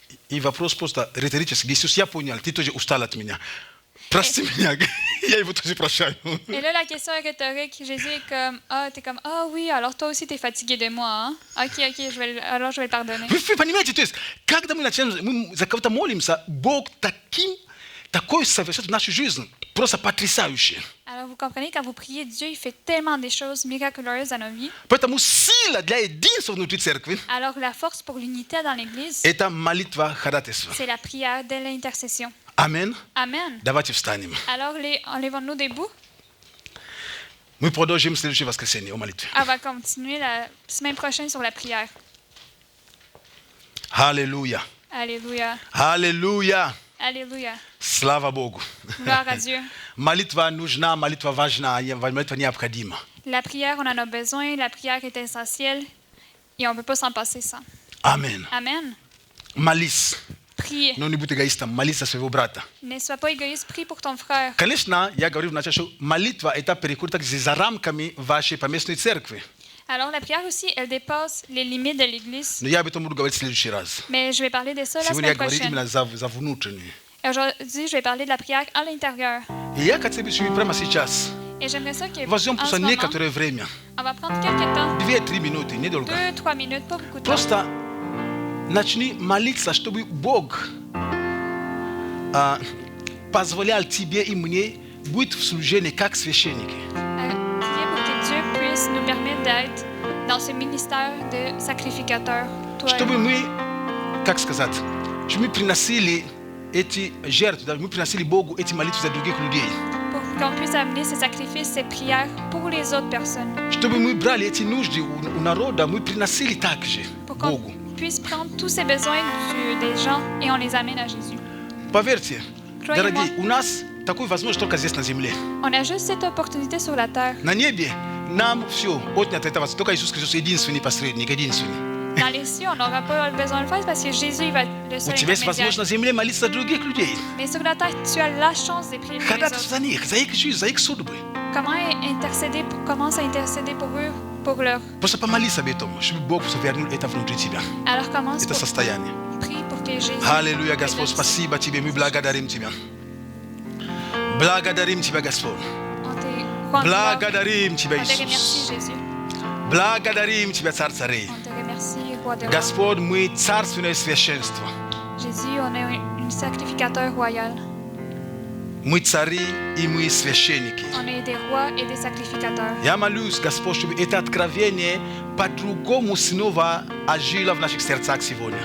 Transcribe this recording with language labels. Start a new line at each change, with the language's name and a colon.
Russian: И вопрос просто риторический. Иисус, я понял, ты тоже устал от меня. Прости меня, я его тоже прощаю.
French: Et là, la question est rhétorique. Jésus est comme, t'es comme, oui, alors toi aussi t'es fatigué de moi, hein? Ok, alors je vais le pardonner.
Russian: Вы понимаете, то есть, когда мы начинаем, мы за кого-то молимся, Бог такой совершает в нашу жизнь, просто потрясающий.
French: Alors vous comprenez, quand vous priez, Dieu, il fait tellement des choses miraculeuses dans nos vies.
Russian: Поэтому сила для единства внутри церкви
French: Alors la force pour l'unité dans l'Église,
Russian: это молитва ходатайства.
French: c'est la prière de l'intercession. Amen. Amen.
Russian: Давайте встанем.
French: Alors enlevons-nous debout.
Russian: Мы продолжим в следующее воскресенье о молитве.
French: On va continuer la semaine prochaine sur la prière.
Russian: Аллилуйя.
French: Alléluia.
Russian: Аллилуйя.
French: Alléluia.
Russian: Слава Богу.
French: Gloire à Dieu.
Russian: Молитва нужна, молитва важна, молитва необходима.
French: La prière, on en a besoin. La prière est essentielle. Et on ne peut pas s'en passer sans.
Russian: Амен.
French: Amen.
Russian: Молись.
French: Priez.
Russian: Но не будь эгоистом, молись за своего брата.
French: Ne sois pas égoïste. Prie pour ton frère.
Russian: Конечно, я говорю вначале, что молитва это переходит также за рамками вашей поместной церкви.
French: Alors, la prière aussi, elle dépasse les limites de l'Église.
Russian: Но я об этом буду говорить в следующий раз.
French: Mais je vais parler de ça la
Russian: Сегодня я
French: semaine
Russian: говорю
French: prochaine.
Russian: именно за внутреннюю.
French: Et aujourd'hui, je vais parler de la prière à l'intérieur.
Russian: И я хотел бы прямо сейчас
French: Et j'aimerais ça que,
Russian: возьмем
French: en ce
Russian: просто
French: moment,
Russian: некоторое время,
French: on va prendre quelques temps,
Russian: 2-3 минуты, недолго.
French: 2-3 minutes, pas beaucoup de temps.
Russian: Просто начни молиться, чтобы Бог позволял тебе и мне быть в служении как священники.
French: Prier pour que Dieu puisse nous permettre d'être dans ce ministère de sacrificateur. Toi et
Russian: Чтобы мы, как сказать, чтобы мы приносили эти жертвы, мы приносили Богу эти молитвы за других людей.
French: Pour qu'on puisse amener ces sacrifices, ces prières pour les autres personnes.
Russian: Чтобы мы брали эти нужды у народа, мы приносили также
French: Pour qu'on
Russian: Богу.
French: puisse prendre tous ces besoins des gens et on les amène à Jésus.
Russian: Поверьте,
French: Croyez-moi.
Russian: дорогие, у нас такой возможность только здесь на земле.
French: On a juste cette opportunité sur la terre.
Russian: На небе нам все отнято это только Иисус Христос единственный посредник, единственный.
French: Dans les cieux, on n'aura pas besoin de le faire parce que Jésus il va être le
Russian: У
French: seul
Russian: тебя есть
French: intermédiaire.
Russian: возможность на земле молиться за других людей.
French: Mais sur la terre, tu as la chance de prier pour les
Russian: Ходатайство
French: autres.
Russian: за них, за их жизнь, за их судьбы.
French: Commence à intercéder pour eux, pour leur.
Russian: Просто помолись об этом, чтобы Бог вернул это внутри тебя.
French: Alors commence
Russian: Это
French: pour
Russian: состояние.
French: prie pour que Jésus.
Russian: Аллилуйя, Господь, спасибо Тебе, мы благодарим Тебя. Благодарим Тебя, Господь.
French: On te rend gloire.
Russian: Благодарим Тебя,
French: On te remercie,
Russian: Иисус.
French: Jésus.
Russian: Благодарим Тебя, Царь царей.
French: On te remercie, Roi de rois.
Russian: Господь, мы царственное священство.
French: Jésus, on est un sacrificateur royal.
Russian: Мы цари и мы священники.
French: On est des rois et des sacrificateurs.
Russian: Я молюсь, Господь, чтобы это откровение по-другому снова ожило в наших сердцах сегодня.